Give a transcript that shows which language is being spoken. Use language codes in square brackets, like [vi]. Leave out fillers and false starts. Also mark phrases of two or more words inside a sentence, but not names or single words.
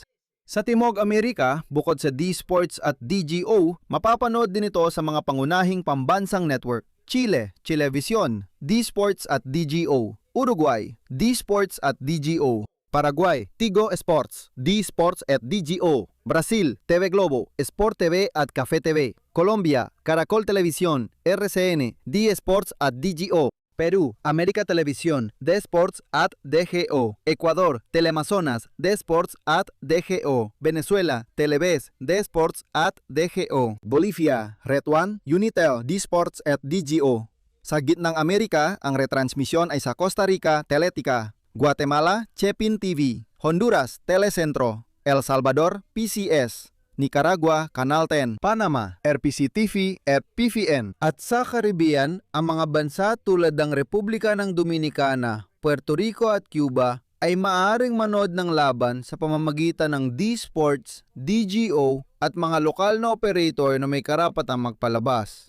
[tl] Sa Timog Amerika, bukod sa D-Sports at DGO, mapapanood din ito sa mga pangunahing pambansang network. Chile, Chilevisión, D-Sports at DGO. Uruguay, D-Sports at DGO. Paraguay, Tigo Sports, D-Sports at DGO. Brasil, TV Globo, Sport TV at Café TV. Colombia, Caracol Televisión, RCN, D-Sports at DGO. Perú, América Televisión, D-Sports at DGO. Ecuador, Teleamazonas, D-Sports at DGO. Venezuela, Televes, D-Sports at DGO. Bolivia, Red One, Unitel, D-Sports at DGO. Sa gitnang Amerika, ang retransmisyon ay sa Costa Rica, Teletica. Guatemala, Chepin TV. Honduras, Telecentro. El Salvador, PCS. Nicaragua, Canal 10. Panama, RPC TV at PVN. At sa Caribbean, ang mga bansa tulad ng Republika ng Dominicana, Puerto Rico at Cuba ay maaaring manood ng laban sa pamamagitan ng D-Sports, DGO at mga lokal na operator na may karapatang magpalabas.